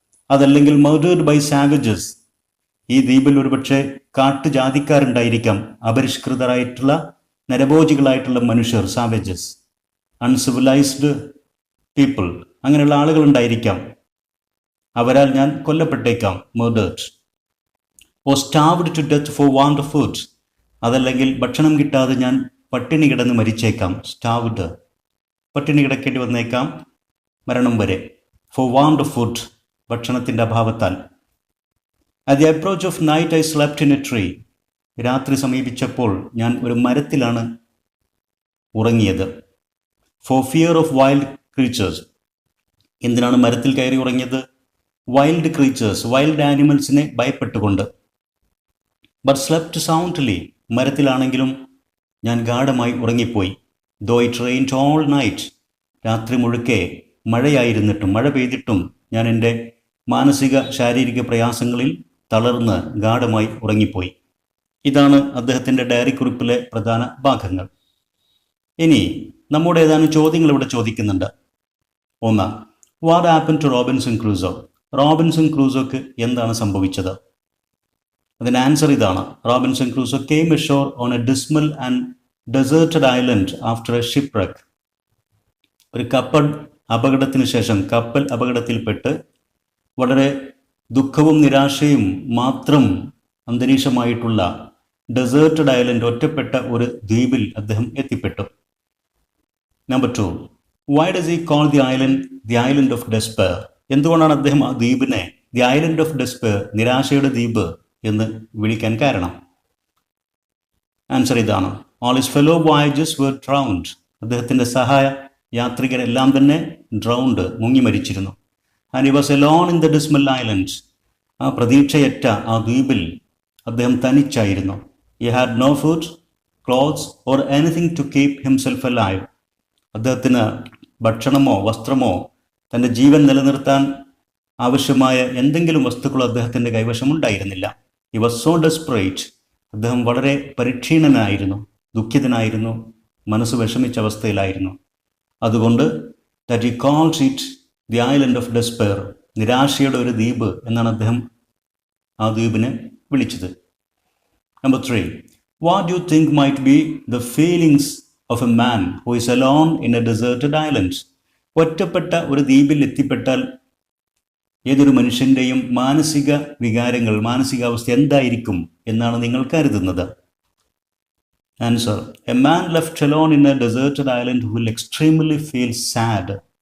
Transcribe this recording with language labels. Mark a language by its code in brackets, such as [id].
[ml] അതല്ലെങ്കിൽ [en] murdered by savages, [ml] ഈ ദ്വീപിൽ ഒരുപക്ഷെ കാട്ടുജാതിക്കാരുണ്ടായിരിക്കാം, അപരിഷ്കൃതരായിട്ടുള്ള, നരഭോജികളായിട്ടുള്ള മനുഷ്യർ, സാവേജസ്. [en] uncivilised people, [ml] അങ്ങനെയുള്ള ആളുകളുണ്ടായിരിക്കാം. അവരാൽ ഞാൻ കൊല്ലപ്പെട്ടേക്കാം, murdered. [en] or starved to death for want of food. [ml] അതല്ലെങ്കിൽ ഭക്ഷണം കിട്ടാതെ ഞാൻ പട്ടിണി കിടന്ന് മരിച്ചേക്കാം, starved. പട്ടിണി കിടക്കേണ്ടി വന്നേക്കാം, മരണം വരെ. [en] for want of food, [ml] ഭക്ഷണത്തിൻ്റെ അഭാവത്താൽ. [en] at the approach of night I slept in a tree. [ml] രാത്രി സമീപിച്ചപ്പോൾ ഞാൻ ഒരു മരത്തിലാണ് ഉറങ്ങിയത്. [en] for fear of wild creatures. [ml] എന്തിനാണ് മരത്തിൽ കയറി ഉറങ്ങിയത്? Wild creatures, wild ആനിമൽസിനെ ഭയപ്പെട്ടുകൊണ്ട്. [en] But slept soundly. [ml] മരത്തിലാണെങ്കിലും ഞാൻ ഗാഢമായി ഉറങ്ങിപ്പോയി. [en] Though it rained all night. [ml] രാത്രി മുഴുക്കെ മഴയായിരുന്നിട്ടും, മഴ പെയ്തിട്ടും ഞാൻ എൻ്റെ മാനസിക ശാരീരിക പ്രയാസങ്ങളിൽ തളർന്ന് ഗാഢമായി ഉറങ്ങിപ്പോയി. ഇതാണ് അദ്ദേഹത്തിൻ്റെ ഡയറി കുറിപ്പിലെ പ്രധാന ഭാഗങ്ങൾ. ഇനി നമ്മുടെ ഏതാനും ചോദ്യങ്ങൾ ഇവിടെ ചോദിക്കുന്നുണ്ട്. [en] ഒന്ന്, what happen to Robinson Crusoe? [ml] Robinson ക്രൂസോക്ക് എന്താണ് സംഭവിച്ചത്? അതിന് ആൻസർ ഇതാണ്. [en] Robinson Crusoe came ashore on a dismal and deserted island after a shipwreck. [ml] ഒരു കപ്പൽ അപകടത്തിന് ശേഷം, കപ്പൽ അപകടത്തിൽപ്പെട്ട് വളരെ ദുഃഖവും നിരാശയും മാത്രം അന്തരീക്ഷമായിട്ടുള്ള ഡെസേർട്ടഡ് ഐലൻഡ്, ഒറ്റപ്പെട്ട ഒരു ദ്വീപിൽ അദ്ദേഹം എത്തിപ്പെട്ടു. [en] Number 2, why does he call the island of despair? [ml] എന്തുകൊണ്ടാണ് അദ്ദേഹം ആ ദ്വീപിനെ ദി ഐലൻഡ് ഓഫ് ഡെസ്പെയർ, നിരാശയുടെ ദ്വീപ് എന്ന് വിളിക്കാൻ കാരണം? ആൻസർ ഇതാണ്. [en] All his fellow voyagers were drowned. [ml] അദ്ദേഹത്തിൻ്റെ സഹായ യാത്രികരെല്ലാം തന്നെ ഡ്രൗണ്ട്, മുങ്ങി മരിച്ചിരുന്നു. [en] And he was alone in the dismal island. [ml] ആ പ്രതീക്ഷയറ്റ ആ ദ്വീപിൽ അദ്ദേഹം തനിച്ചായിരുന്നു. [en] he had no food, clothes or anything to keep himself alive. [ml] അദ്ദേഹത്തിന് ഭക്ഷണമോ വസ്ത്രമോ തൻ്റെ ജീവൻ നിലനിർത്താൻ ആവശ്യമായ എന്തെങ്കിലും വസ്തുക്കളോ അദ്ദേഹത്തിൻ്റെ കൈവശമുണ്ടായിരുന്നില്ല. [en] he was so desperate. [ml] അദ്ദേഹം വളരെ പരിക്ഷീണനായിരുന്നു, ദുഃഖിതനായിരുന്നു, മനസ്സ് വിഷമിച്ച അവസ്ഥയിലായിരുന്നു. അതുകൊണ്ട് [en] that he calls it the island of despair, [ml] നിരാശയുടെ ഒരു ദ്വീപ് എന്നാണ് അദ്ദേഹം ആ ദ്വീപിനെ വിളിച്ചത്. [en] Number 3, what do you think might be the feelings of a man who is alone in a deserted island? [ml] ഒറ്റപ്പെട്ട ഒരു ദ്വീപിൽ എത്തിപ്പെട്ടാൽ ഏതൊരു മനുഷ്യൻ്റെയും മാനസിക വികാരങ്ങൾ, മാനസികാവസ്ഥ എന്തായിരിക്കും എന്നാണ് നിങ്ങൾ കരുതുന്നത്? [en] Answer, a man left alone in a deserted island will extremely feel sad.